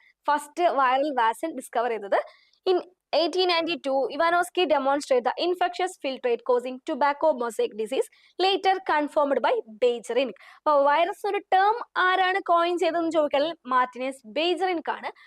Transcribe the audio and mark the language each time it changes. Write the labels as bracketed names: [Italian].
[Malayalam] First viral vaccine discover ചെയ്തത്. [English] In 1892, Ivanovsky demonstrated the infectious filtrate causing tobacco mosaic disease, later confirmed by Beijerink. [Malayalam] അപ്പോൾ virus ഒരു term ആരാണ് coin ചെയ്തതെന്ന് ചോദിച്ചാൽ Martinez ബെയ്ജറിൻക് ആണ്.